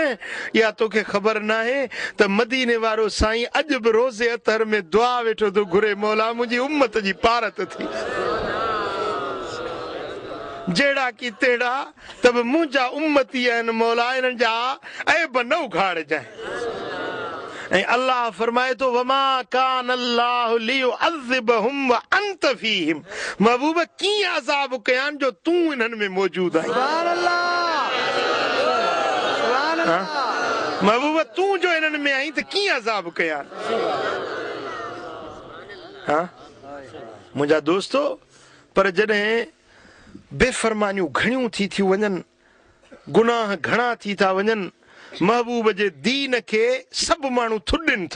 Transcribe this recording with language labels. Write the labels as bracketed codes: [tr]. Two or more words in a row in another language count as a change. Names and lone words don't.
[sd] या तोखे ख़बर न आहे त मदीने वारो साईं अॼु बि रोज़े अतहर में दुआ वेठो थो घुरे, मौला मुंहिंजी उम्मत जी पारत थी, जहिड़ा की तहिड़ा त बि मुंहिंजा उम्मती आहिनि, मौला इन्हनि जा ऐब न उघाड़जांइ। ऐं अल्लाह फरमाए थो, [ar] وما كان الله ليعذبهم وأنت فيهم, [sd] महबूब कीअं अज़ाब कयां जो तूं इन्हनि में मौजूद आहीं। [ar] سبحان الله، سبحان الله. [sd] महबूब तूं जो इन्हनि में आहीं त कीअं अज़ाब कयां। हा, मुंहिंजा दोस्तो, पर जॾहिं बेफ़रमानियूं घणियूं थी थियूं वञनि, गुनाह घणा थी था वञनि, महबूब जे दीन खे सभु माण्हू थुॾनि था।